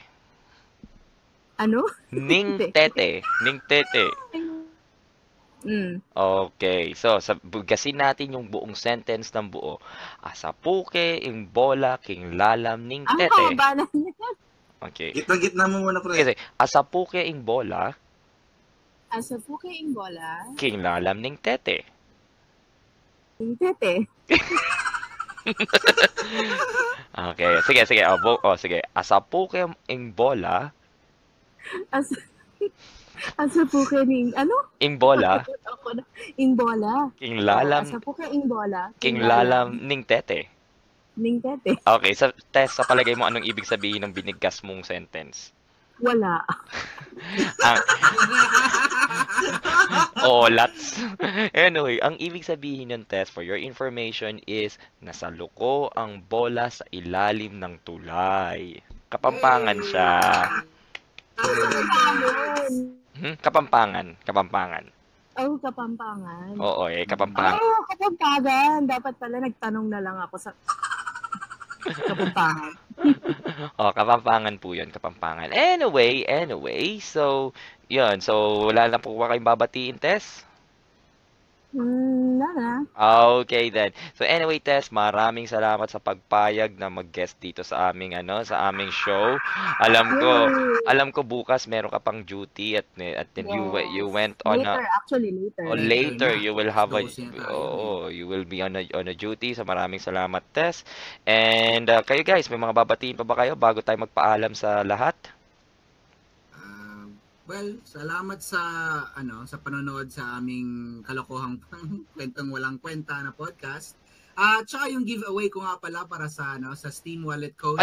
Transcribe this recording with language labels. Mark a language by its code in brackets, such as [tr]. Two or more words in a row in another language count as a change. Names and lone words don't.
[tl] Ano? [pam] Ning Tete. Ning Tete. Okay. [tl] So, buggasin natin yung buong sentence ng buo. [pam] Asapuke, Ingbola, King Lalam, Ning Tete. [tl] Ang haba na yan. Okay. Gitna mo muna, pre. Kasi, [pam] Asapuke, Ingbola. Asapuke, Ingbola. King Lalam, Ning Tete. Ning Tete. [tl] Okay. Sige. [pam] Sige. Asapuke, Ingbola. Asapuke, Ingbola. Ingbola. King Lalam. Asapuke, Ingbola. King Lalam, Ning Tete. Ning Tete. [tl] Okay, sa test, sa palagay mo, anong ibig sabihin ng binigkas mong sentence? Wala. Lats. Anyway, ang ibig sabihin ng test, [en] for your information, [tl] is nasaluko ang bola sa ilalim ng tulay. Kapampangan siya. Kapampangan. Oh, Kapampangan. Oo, Kapampangan. Kapampangan. Dapat pala nagtanong na lang ako sa... Kapampangan. Kapampangan po yun, Kapampangan. Anyway, so, yun. So, wala na po ba kayong babatiin, Tess? Wala. [en] Okay then. [tl] So anyway, Tess, maraming salamat sa pagpayag na mag-guest dito sa aming show. Alam ko bukas meron ka pang [en] duty at then you went on later you will have you will be on a duty. [tl] So maraming salamat, Tess. And kayo guys, may mga babatiin pa ba kayo bago tayo magpaalam sa lahat? Well, salamat sa sa panonood sa aming kalokohang kwentong walang kwenta na podcast. Tsaka yung giveaway ko nga pala para sa sa Steam Wallet code.